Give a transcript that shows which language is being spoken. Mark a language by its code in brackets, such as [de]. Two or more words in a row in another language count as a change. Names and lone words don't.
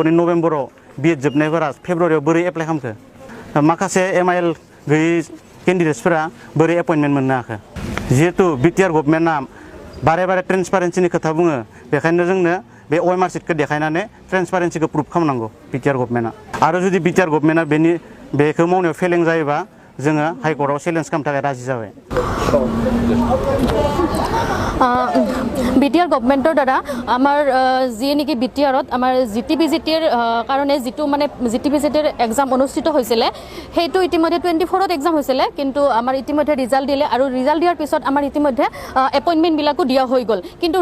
[brx] नि नभेम्बराव बिएड जोबनायफोरा फेब्रुवारियाव बोरै एप्लाइ खालामखो माखासे एमआइएल गैयै केन्डिडेट्सफोरा बोरै एपइन्टमेन्ट मोननो हाखो जिहेतु बिटिआर गभर्नमेन्टआ बारे बारे ट्रेन्सपारेन्सिनि खोथा बुङो बेखायनो जोंनो बे [en] OMR sheet [brx] देखायनानै ट्रेन्सपारेन्सिखौ प्रुभ खालामनांगौ बिटिआर गभर्नमेन्टआ आरो जुदि बिटिआर गभर्नमेन्टआ बेखौ मावनायाव फेलें जायोबा जोङो हाइकर्टआव चेलेन्ज खालामनो थाखाय राजि जाबाय [as] বিটিআর গভর্নমেন্টৰ দ্বাৰা আমাৰ যি নেকি বিটিআৰত আমাৰ জিটিপিজিটিৰ কাৰণে যিটো মানে জিটিপিজিটিৰ এক্সাম অনুষ্ঠিত হৈছিলে সেইটো ইতিমধ্যে 24ত এক্সাম হৈছিলে কিন্তু আমাৰ ইতিমধ্যে ৰিজাল্ট দিলে আৰু ৰিজাল্ট দিয়াৰ পিছত আমাৰ ইতিমধ্যে এপইণ্টমেণ্টবিলাকো দিয়া হৈ গ'ল কিন্তু